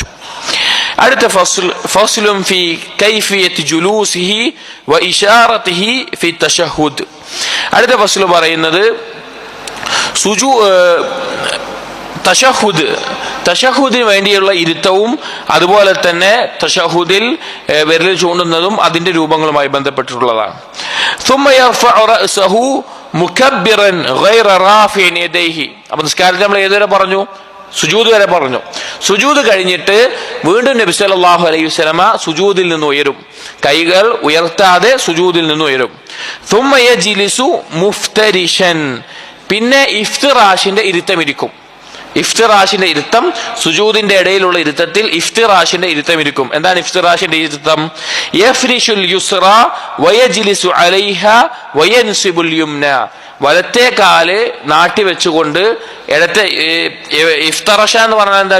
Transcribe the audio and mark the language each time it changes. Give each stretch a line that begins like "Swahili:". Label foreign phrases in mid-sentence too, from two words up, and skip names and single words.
Arabic: അടുത്ത فصل في كيفية جلوسه وإشارته في التشهد.
Malayalam: അടുത്ത ഫസ്ൽ പറയുന്നത് തശഹുദിന് വേണ്ടിയുള്ള ഇരുത്തവും അതുപോലെ തന്നെ തശഹുദിൽ വിരൽ ചൂണ്ടുന്നതും അതിന്റെ രൂപങ്ങളുമായി ബന്ധപ്പെട്ടിട്ടുള്ളതാണ്.
Arabic: ثم يرفع رأسه مكبرا غير رافع يديه.
Malayalam: അപ്പോൾ നിസ്കാരത്തിൽ നമ്മൾ ഏതുവരെ പറഞ്ഞു? സുജൂദ് വരെ പറഞ്ഞു. സുജൂദ് കഴിഞ്ഞിട്ട് വീണ്ടും നബി
Arabic: صلى الله عليه وسلم
Malayalam: സുജൂദിൽ നിന്ന് ഉയരും, കൈകൾ ഉയർത്താതെ സുജൂദിൽ നിന്ന് ഉയരും.
Arabic: ثم يجلس مفترشا.
Malayalam: പിന്നെ ഇഫ്തിറാഷിന്റെ ഇരുത്തം ഇരിക്കും. ഇഫ്തിറാഷിന്റെ ഇരുത്തം, സുജൂദിന്റെ ഇടയിലുള്ള ഇരുത്തത്തിൽ ഇഫ്തിറാഷിന്റെ ഇരുത്തം ഇരിക്കും. എന്താണ് ഇഫ്തിറാഷിന്റെ ഇരുത്തം?
Arabic: يفرش اليسرى ويجلس عليها وينصب اليمنى.
Malayalam: വലത്തെ കാല് നാട്ടി വെച്ചുകൊണ്ട് ഇടത്തെ, ഇഫ്തറഷ എന്ന് പറഞ്ഞാൽ എന്താ?